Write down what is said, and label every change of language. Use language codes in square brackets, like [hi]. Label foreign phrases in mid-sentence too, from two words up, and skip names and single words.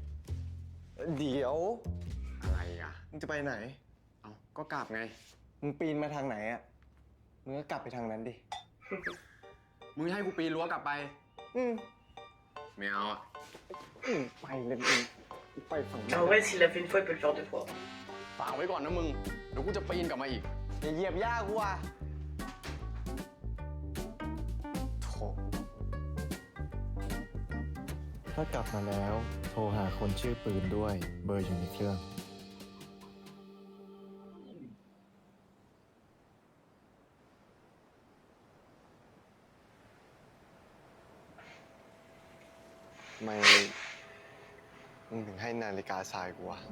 [th] เดี๋ยว อะไรอ่ะ มึงจะไปไหน เอาก็กลับไง มึงปีนมาทางไหนอะมึงก็กลับไปทางนั้นดิ มึงให้กูปีนรั้วกลับไป ไม่เอาอะ ไปเลยไปฝั่งนั้น [fr] En vrai, s'il l'a fait une fois, il peut le faire 2 fois. [th] ฝากไว้ก่อนนะมึง เดี๋ยวกูจะปีนกลับมาอีก อย่าเหยียบย่ากูอ่ะโถถ้ากลับมาแล้ว โทรหาคนชื่อปืนด้วย เบอร์อยู่ในเครื่อง ทำไมมึงถึงให้นาฬิกาทรายกูวะ